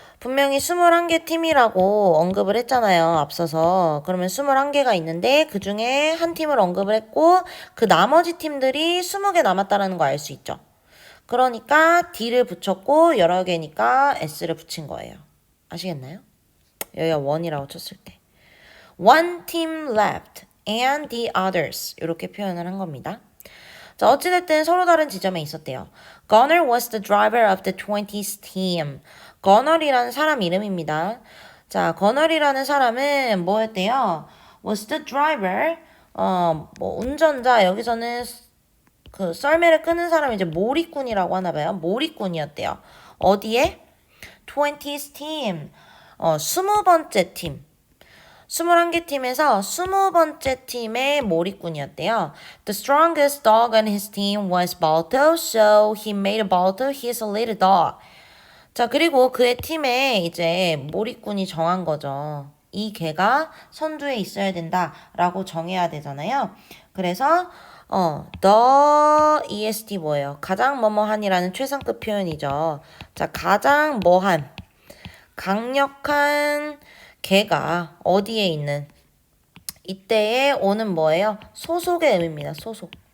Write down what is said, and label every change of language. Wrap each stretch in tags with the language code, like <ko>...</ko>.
<ko>분명히 21개 팀이라고 언급을 했잖아요. 앞서서. 그러면 21개가 있는데 그 중에 한 팀을 언급을 했고 그 나머지 팀들이 20개 남았다는 거 알 수 있죠. 그러니까 D를 붙였고 여러 개니까 S를 붙인 거예요. 아시겠나요? 여기가 1이라고 쳤을 때.</ko> <en>One team left and the others</en> <ko>이렇게 표현을 한 겁니다. 자, 어찌됐든 서로 다른 지점에 있었대요.</ko> <en>Gunnar was the driver of the 20th team.</en> <ko>Gunnar이라는 사람 이름입니다. 자, Gunnar이라는 사람은 뭐였대요?</ko> <en>Was the driver.</en> <ko>뭐 운전자. 여기서는 그 썰매를 끄는 사람이 이제 몰이꾼이라고 하나 봐요. 몰이꾼이었대요. 어디에?</ko> <en>20th team.</en> <ko>20번째 팀. 21개 팀에서 20번째 팀의 몰이꾼이었대요.</ko> <en>The strongest dog on his team was Balto, so he made Balto his little dog.</en> <ko>자, 그리고 그의 팀에 이제 몰이꾼이 정한 거죠. 이 개가 선두에 있어야 된다라고 정해야 되잖아요. 그래서 the est 뭐예요? 가장 뭐뭐한이라는 최상급 표현이죠. 자, 가장 뭐한, 강력한 개가 어디에 있는, 이때에 오는 뭐예요? 소속의 의미입니다. 소속.</ko>